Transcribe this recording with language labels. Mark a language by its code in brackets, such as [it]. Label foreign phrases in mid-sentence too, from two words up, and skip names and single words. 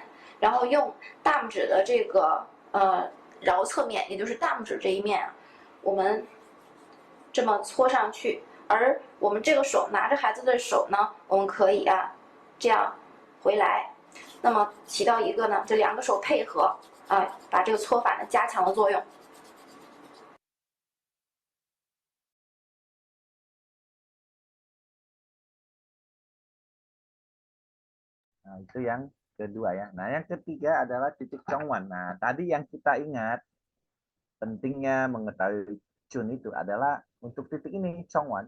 [zh] 然后用大拇指的这个桡侧面，也就是大拇指这一面，我们这么搓上去。而我们这个手拿着孩子的手呢，我们可以这样回来，那么起到一个呢，这2个手配合把这个搓法呢加强了作用。 [id] Nah, itu yang kedua ya. Nah, yang ketiga adalah titik congwan. Nah, tadi yang kita ingat pentingnya mengetahui cun itu adalah untuk titik ini congwan.